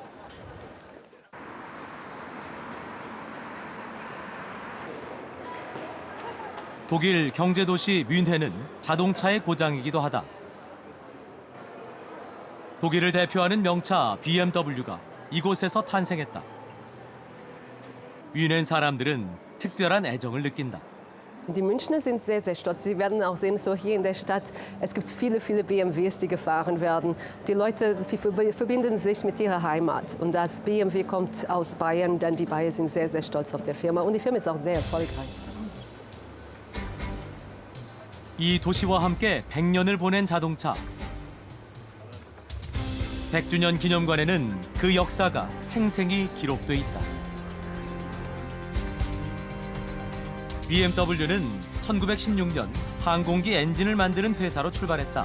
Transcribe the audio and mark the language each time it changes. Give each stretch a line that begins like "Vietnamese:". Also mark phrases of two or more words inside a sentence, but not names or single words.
Korean: 독일 경제도시 뮌헨은 자동차의 고장이기도 하다. 독일을 대표하는 명차 BMW가 이곳에서 탄생했다. 뮌헨 사람들은 특별한 애정을 느낀다.
German: Die Münchner sind sehr, sehr stolz. Sie werden auch sehen, so hier in der Stadt, es gibt viele, viele BMWs, die gefahren werden. Die Leute verbinden sich mit ihrer Heimat. Und das BMW kommt aus Bayern, denn die Bayern sind sehr, sehr stolz auf die Firma. Und die Firma ist auch sehr erfolgreich.
Korean: 이 도시와 함께 100년을 보낸 자동차. 100주년 기념관에는 그 역사가 생생히 기록돼 있다. BMW는 1916년 항공기 엔진을 만드는 회사로 출발했다.